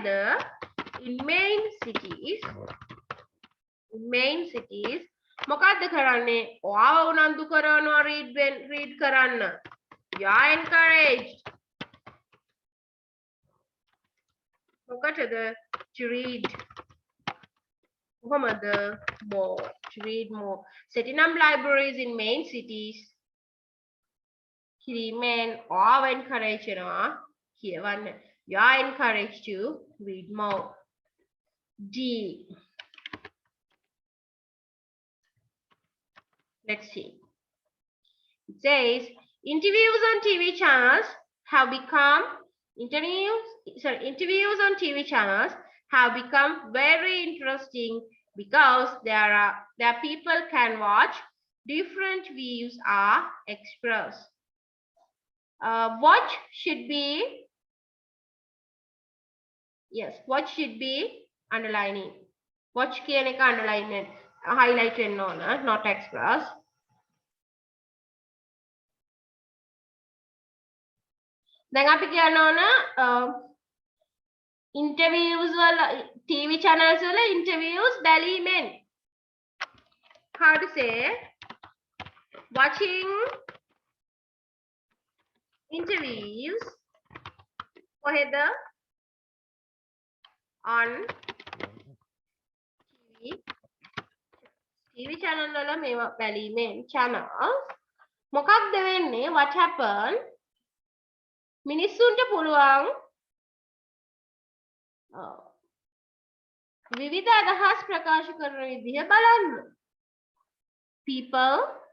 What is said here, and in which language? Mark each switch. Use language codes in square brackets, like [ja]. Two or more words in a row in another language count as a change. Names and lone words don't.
[en] In main cities. [si] මොකද්ද කරන්නේ? ඔයාව උනන්දු කරනවා read කරන්න. [en] You are encouraged. මොකටද? To read. කොහොමද? More. To read more. Setting up libraries in main cities. [si] කිරීමෙන් ඔයාව encourage වෙනවා කියවන්න. [en] You are encouraged to read more. D. Let's see. It says interviews on TV channels have become very interesting because there people can watch different views are expressed. Watch should be underlining. [si] Watch කියන එක [en] underline highlight [si] වෙන්න ඕන, [en] not express. [si] දැන් අපි කියන්න ඕන interviews වල [en] TV channels [si] වල interviews බැලීමෙන්. [en] How to say? Watching interviews කොහෙද? On TV channel [si] වල මේවා බැලීමෙන් channels මොකක්ද වෙන්නේ? [en] What happened? [si] මිනිස්සුන්ට පුළුවන් විවිධ අදහස් ප්‍රකාශ කරන විදිහ බලන්න. [en] People